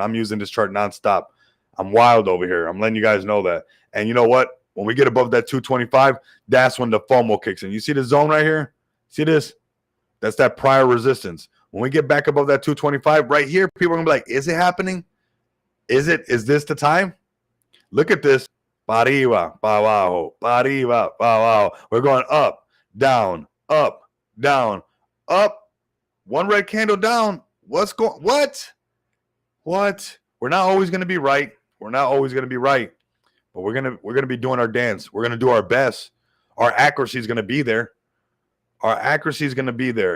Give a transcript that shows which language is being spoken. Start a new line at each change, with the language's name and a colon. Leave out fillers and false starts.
English: I'm using this chart nonstop. I'm wild over here. I'm letting you guys know that. And you know what? When we get above that 225, that's when the FOMO kicks in. You see the zone right here? See this? That's that prior resistance. When we get back above that 225 right here, people are going to be like, is it happening? Is this the time? Look at this.
Spanish: Pa arriba, pa abajo, pa arriba, pa abajo.
English: We're going up, down, up, down, up. One red candle down. What? We're not always going to be right. We're not always going to be right. But we're gonna be doing our dance. We're gonna do our best. Our accuracy is gonna be there. Our accuracy is gonna be there.